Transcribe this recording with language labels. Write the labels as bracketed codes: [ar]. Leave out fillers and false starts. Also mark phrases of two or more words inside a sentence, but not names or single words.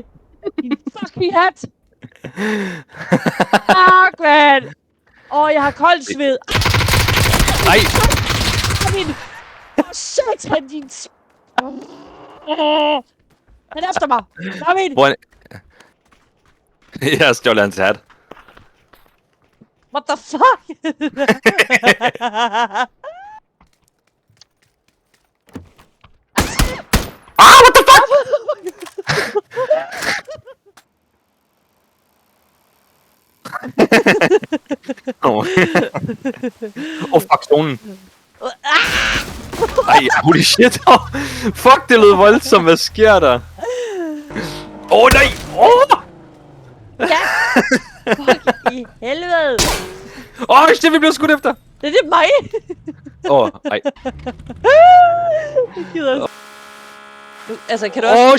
[da] Din fucking hat! [en] Fuck, man! [da] Jeg har koldt sved. Nej! Marvin! Satan, din... Han er efter mig! Marvin! Hvor er jeg har stjålet hans hat. [en] What the fuck? What the fuck? [da] Fuck, zonen. Ej, [en] holy shit. [da] Fuck, det lød voldsomt. Hvad sker der? Nej. Ja! Fuck i helvede! Shit, vi blev skudt efter. Det er mig! Ej. Jeg gider. Altså, kan du også...